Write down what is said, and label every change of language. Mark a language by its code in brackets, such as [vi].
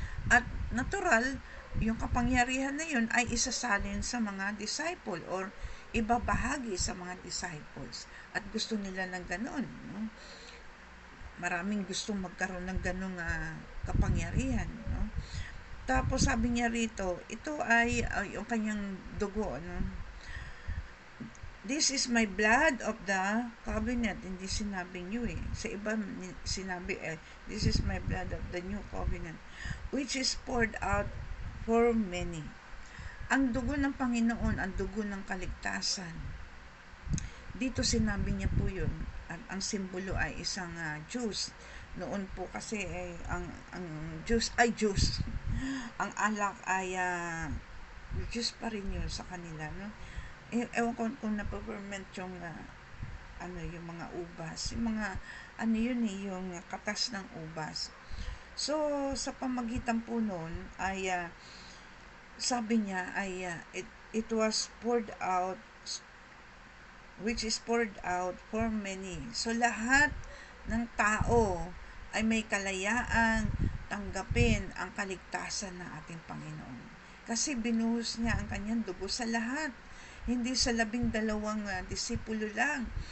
[tl] At natural, yung kapangyarihan na yun ay isasalin sa mga disciple or ibabahagi sa mga disciples. At gusto nila ng ganon. No? Maraming gustong magkaroon ng ganong kapangyarihan. No? Tapos sabi niya rito, ito ay yung kanyang dugo. No? [en] This is my blood of the covenant. [tl] Hindi sinabi niyo Sa iba sinabi [en] this is my blood of the new covenant, which is poured out for many. [tl] Ang dugo ng Panginoon, ang dugo ng kaligtasan. Dito sinabi niya po yun. At ang simbolo ay isang juice. Noon po kasi ang juice ay juice. Ang alak ay juice pa rin yun sa kanila, no? Ewan ko kung napaperment yung yung mga ubas, yung mga yung katas ng ubas. So sa pamagitan po noon ay sabi niya ay [en] it was poured out, which is poured out for many. [tl] So lahat ng tao ay may kalayaan tanggapin ang kaligtasan ng ating Panginoon. Kasi binuhos niya ang kanyang dugo sa lahat. Hindi sa 12 disipulo lang.